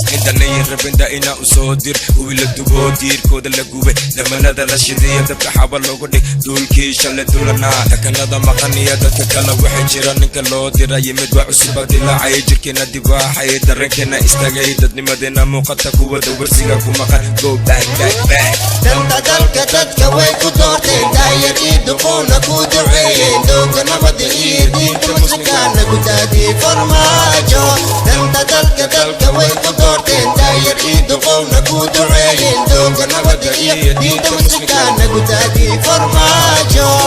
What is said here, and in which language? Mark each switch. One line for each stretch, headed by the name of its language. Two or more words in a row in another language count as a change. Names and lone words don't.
Somali: Inta nayin rabin da ina u soo dir, kuwii la dubo, diirkooda la gubay, damanada la shidiyo, dabka xaba loogu dhig, duulkii shalay dulanaa. Takanada maqan iyo dadka kale waxay jiraan, ninka loo diray mid wax cusub baa dilaacay, jirkeena dibaaxay, dareenkeena istaagay, dadnimadeena muuqata kuwa dawarsiga ku maqan.
English: Go back, back, back.
Somali: Danta dalka dadka way ku doorteen, daayar iyo duqowna ku duceeyeen. Dowga nabadda iyo diinta muslimka nagu daadi farmaajo. Danta dalka dadka way ku doorteen, daayar iyo duqowna ku duceeyeen. Dowga nabadda iyo diinta muslimka nagu daadi farmaajo.